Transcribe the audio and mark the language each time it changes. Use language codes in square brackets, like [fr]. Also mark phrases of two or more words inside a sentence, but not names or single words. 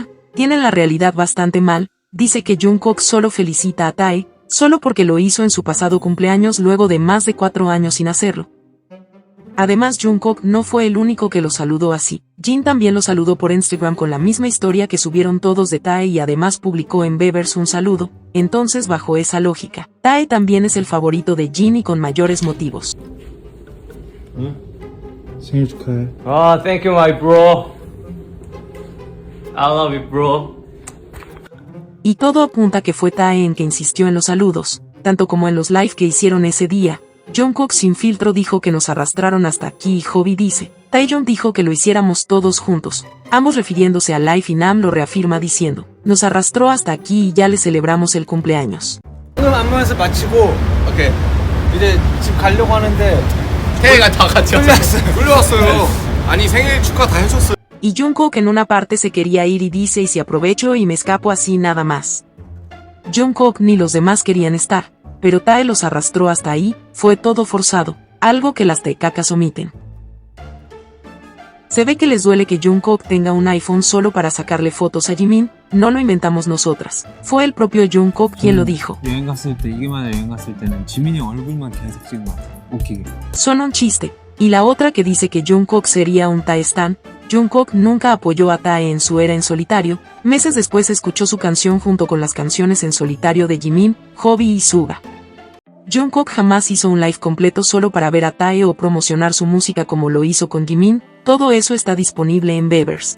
[es] Tienen la realidad bastante mal, dice que Jungkook solo felicita a Tae, solo porque lo hizo en su pasado cumpleaños luego de más de 4 años sin hacerlo. Además Jungkook no fue el único que lo saludó así. Jin también lo saludó por Instagram con la misma historia que subieron todos de Tae y además publicó en Bebers un saludo. Entonces bajo esa lógica, Tae también es el favorito de Jin y con mayores motivos. [ko] 생일 축하해. [en] Ah, thank you, my bro. I love you, bro. [es] Y todo apunta que fue Tae en que insistió en los saludos, tanto como en los live que hicieron ese día. Jungkook sin filtro dijo que nos arrastraron hasta aquí y Hobby dice, Taeyong dijo que lo hiciéramos todos juntos, ambos refiriéndose a Life y Nam lo reafirma diciendo, nos arrastró hasta aquí y ya le celebramos el cumpleaños. [ko] 오늘 안무 연습 마치고 오케이 이제 집 가려고 하는데 태희가 다 같이 끌려왔어요. 아니 생일 축하 다 해줬어요. [es] Y Jungkook en una parte se quería ir y dice y si aprovecho y me escapo así nada más. Jungkook ni los demás querían estar, pero Tae los arrastró hasta ahí, fue todo forzado, algo que las taikacas omiten. Se ve que les duele que Jungkook tenga un iPhone solo para sacarle fotos a Jimin, no lo inventamos nosotras, fue el propio Jungkook quien lo dijo. [ko] 여행 갔을 때 이기만에 여행 갔을 때는 지민이 얼굴만 계속 찍은 것 같아. 웃기게. [es] Son un chiste. Y la otra que dice que Jungkook sería un Tae stan, Jungkook nunca apoyó a Tae en su era en solitario, meses después escuchó su canción junto con las canciones en solitario de Jimin, Hobby y Suga. Jungkook jamás hizo un live completo solo para ver a Tae o promocionar su música como lo hizo con Jimin, todo eso está disponible en Bebers.